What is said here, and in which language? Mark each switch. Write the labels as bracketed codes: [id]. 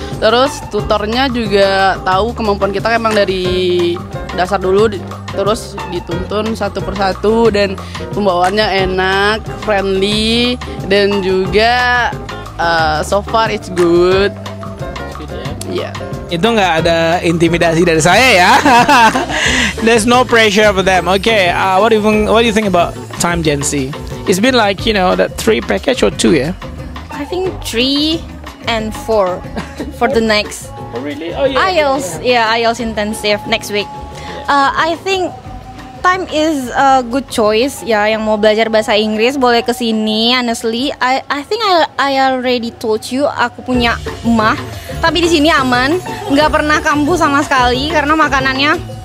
[id] Terus tutornya juga tahu kemampuan kita emang dari dasar dulu, terus dituntun satu persatu. Dan pembawaannya enak, friendly, dan juga [en] so far it's good. [id] Iya. Itu nggak ada intimidasi dari saya ya. [en] There's no pressure for them. Okay, what do you think about Time Gen Z? It's been like, that 3 package or 2, yeah? I think 3 and 4 for the next Oh, really? Oh, yeah. IELTS. Yeah, IELTS intensive next week. I think Time is a good choice. [id] Ya, yang mau belajar bahasa Inggris boleh kesini. [en] Honestly, I think I already told you [id] aku punya emak. Tapi di sini aman, nggak pernah kambuh sama sekali karena makanannya.